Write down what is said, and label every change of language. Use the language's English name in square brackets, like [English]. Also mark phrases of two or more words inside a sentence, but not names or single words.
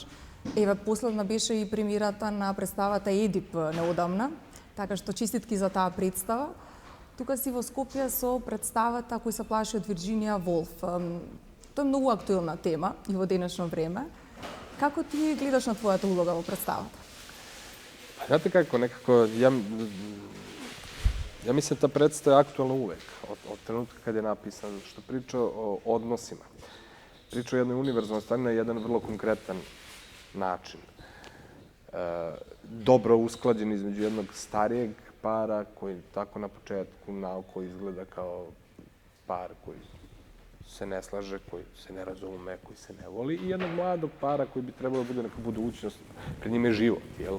[Macedonian] Еве, последна беше и премиерата на представата Едип неодамна, така што честитки за таа представа. Тука си во Скопје со представата Кој се плаши од Вирџинија Волф. Тоа е многу актуелна тема и во денешно време. Како ти гледаш на твојата улога во представата? [Serbian] Znate kako, nekako, ja mislim da ta predstava je aktualna uvek, od trenutka kad je napisan, što priča o odnosima. Priča o jednoj univerzalnoj stvari na jedan vrlo konkretan način. Dobro usklađen između jednog starijeg para koji tako na početku naoko izgleda kao par koji se ne slaže, koji se ne razume, koji se ne voli, i jednog mladog para koji bi trebalo da bude neka budućnost, pred njim je život, jel?